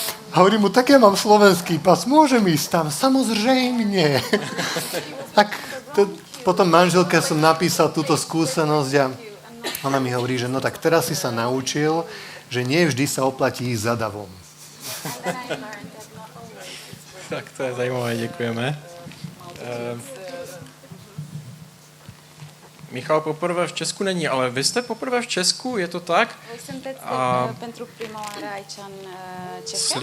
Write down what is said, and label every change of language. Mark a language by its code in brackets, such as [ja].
[sk] A hovorím mu, tak ja mám slovenský pas, môžem ísť tam? Samozrejme. Tak potom manželke som napísal túto skúsenosť a ona mi hovorí, že no tak teraz si sa naučil, že nie vždy sa oplatí ísť za davom. [cs] Tak to je zajímavé, děkujeme. Michal poprvé v Česku není, ale vy jste poprvé v Česku, je to tak? [ro] pentru prima oară aici în Cehia.